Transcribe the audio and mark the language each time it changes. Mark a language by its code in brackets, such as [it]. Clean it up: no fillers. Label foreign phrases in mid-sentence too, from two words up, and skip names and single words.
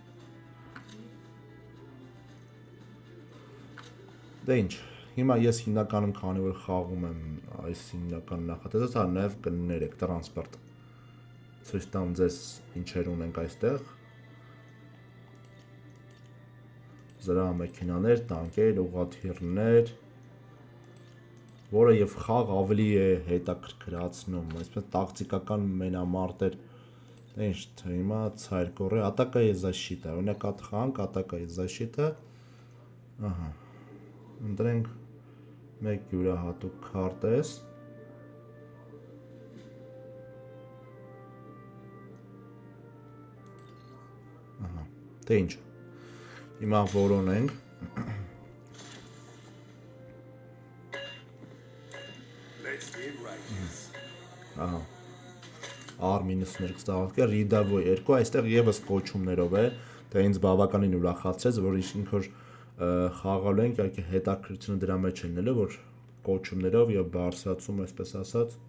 [hy] Դե ինչ, հիմա ես հիմնականում քանի որ խաղում եմ այս հիմնական նախատեսած, նաև կներեք տրանսպորտ։ Ցույց տամ ձեզ ինչեր ունենք այստեղ։ Զրահամեքենաներ, տանկեր, ուղղաթիռներ, որը եւ խաղ ավելի է հետաքրքրացնում, այսպես տակտիկական մենամարտեր։ Ինչ հիմա [ru] царь горы, Атака и защита, [hy] օրինակ այդ խանք, [ru] Атака и защита, [hy] ահա, ընտրենք մեկ յուրահատուկ քարտեզ, ահա, Թե ինչ։ Հիմա որոնենք։ Ահա։ R-9 ստաղալքը Ridavo 2, այստեղ եւս կոչումներով է, դա ինձ բավականին ուրախացրեց, որ ինքը խաղալու ենք, իհարկե հետաքրքրությունը դրա մեջ է լինելու, որ կոչումներով եւ բարձրացում, այսպես ասած։